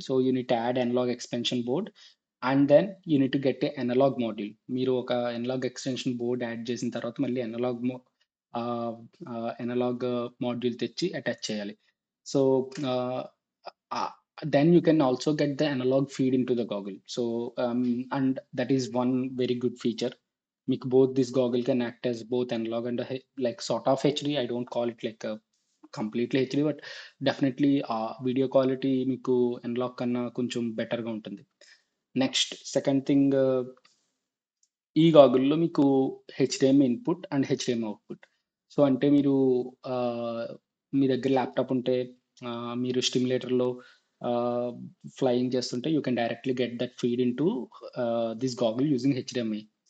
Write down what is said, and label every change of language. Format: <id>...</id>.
<en>So, you need to add analog expansion board and then you need to get a analog module.</en> <te>మీరు ఒక analogue extension board add చేసిన తర్వాత మళ్ళీ ఆహ్, analogue module తెచ్చి attach చేయాలి.</te> <en>So, ah, ah, then you can also get the analog feed into the goggle. So, and that is one very good feature. మీకు both this goggle can act as both analog and like sort of HD. I don't call it like a completely HD, but definitely</en> <te>video quality మీకు analogue కన్నా కొంచెం బెటర్‌గా ఉంటుంది. Next second thing, ఈ గాగుల్‌లో మీకు HDMI input and HDMI output. So, అంటే మీరు ఆహ్, మీ దగ్గర ల్యాప్‌టాప్ ఉంటే మీరు స్టిమ్యులేటర్‌లో ఆహ్, ఫ్లయింగ్ చేస్తుంటే</te> <en>You can directly get that feed into this goggle using HDMI.</en>